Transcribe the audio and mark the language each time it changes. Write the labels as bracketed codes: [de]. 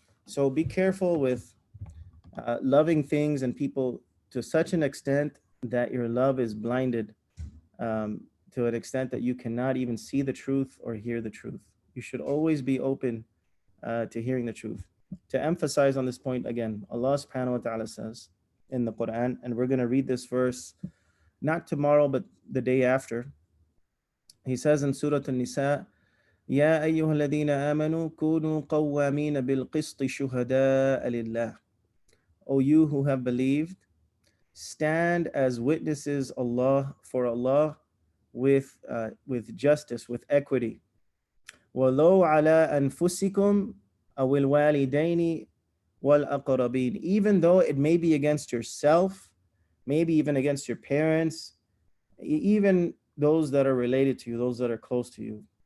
[en] So be careful with loving things and people to such an extent that your love is blinded to an extent that you cannot even see the truth or hear the truth. You should always be open to hearing the truth. To emphasize on this point again, Allah subhanahu wa ta'ala says in the Quran, and we're going to read this verse not tomorrow but the day after. He says in Surah An-Nisa, [ar] يا أيها الذين آمنوا كونوا قوامين بالقسط شهداء لله. [en] O you who have believed, stand as witnesses for Allah with justice, with equity. [ar] وَلَوْ عَلَىٰ أَنفُسِكُمْ أَوِ الْوَالِدَيْنِ وَالْأَقْرَبِينَ. [en] Even though it may be against yourself, maybe even against your parents, even those that are related to you, those that are close to you.